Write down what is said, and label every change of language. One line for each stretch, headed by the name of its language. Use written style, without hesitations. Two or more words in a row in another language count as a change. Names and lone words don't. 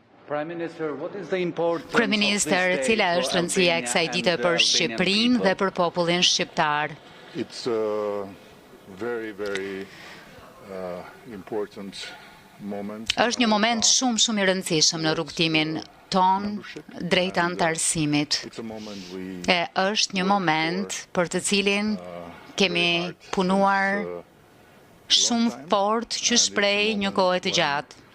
Albanian: Kryeministër, cila është rëndësia e kësaj dite për Shqipërinë dhe për popullin shqiptar?
English: It's a very, very important moment.
Albanian: Është një moment shumë i rëndësishëm në rrugtimin ton drejt antarësimit. E është një moment për të cilin kemi punuar shumë fort që shprej një kohë të gjatë.